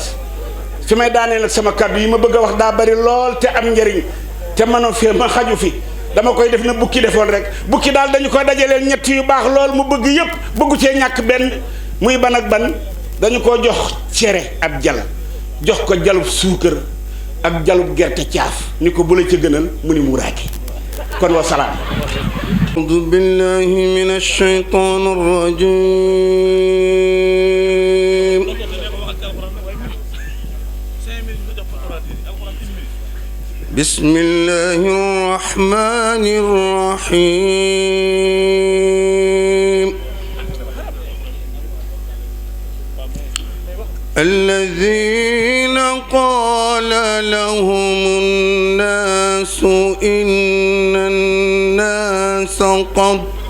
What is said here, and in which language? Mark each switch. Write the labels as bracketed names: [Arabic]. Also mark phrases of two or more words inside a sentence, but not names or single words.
[Wolof] fi may daanee nag sama kàddu yi ma bëgg a wax daa bari lool te am njariñ te mënoo fee ma xaju fi dama koy def na bukki defoon rek bukki daal dañu koy dajaleel ñett yu baax lool mu bëgg yëpp bëggu cee ñàkk benn muy ban ak ban dañu ko jox cere ab jal jox ko jalub suukar ak jalub gerte caaf ni ko bu la ca gënal mu ni muuraake kon wa salaam. [Arabic] أعوذ بالله من الشيطان الرجيم بسم الله الرحمن الرحيم الذين قال لهم الناس إن الناس قد